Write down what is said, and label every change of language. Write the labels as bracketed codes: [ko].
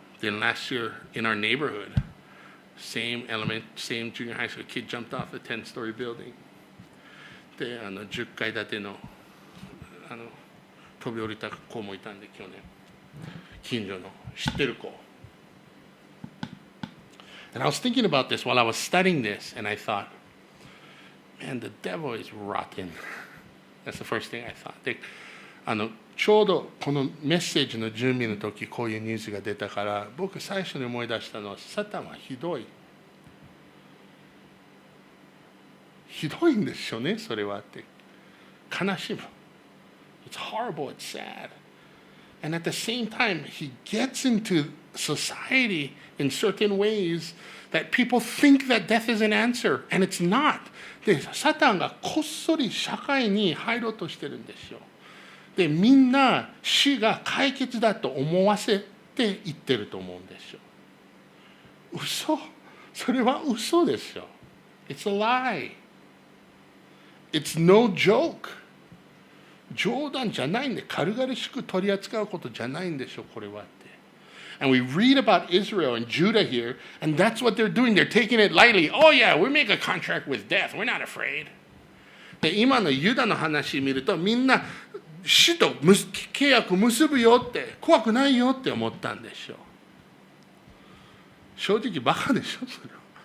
[en] Then last year, in our neighborhood, same junior high school kid jumped off a 10-story building. [ja] で10階建ての飛び降りた子もいたんで、去年近所の知ってる子。 [en] And I was thinking about this while I was studying this, and I thought, man, the devil is rotten. That's the first thing I thought. [ja] でちょうどこのメッセージの準備の時、こういうニュースが出たから、僕最初に思い出したのは、サタンはひどい。ひどいんですよね、それはって。 [en] 悲しむ。It's horrible, it's sad. And at the same time, he gets into society in certain ways that people think that death is an answer, and it's not. [ja] で、サタンがこっそり社会に入ろうとしてるんですよ。で、みんな死が解決だと思わせて言ってると思うんですよ。嘘。それは嘘ですよ。 [en] It's a lie.It's no joke. [ja] 冗談じゃないんで、軽々しく取り扱うことじゃないんでしょ、これはって。 [en] And we read about Israel and Judah here, and that's what they're doing. They're taking it lightly. Oh yeah, we make a contract with death. We're not afraid. [ja] で、今のユダの話見ると、みんな死と契約結ぶよって、怖くないよって思ったんでしょ。正直バカでしょ、それは。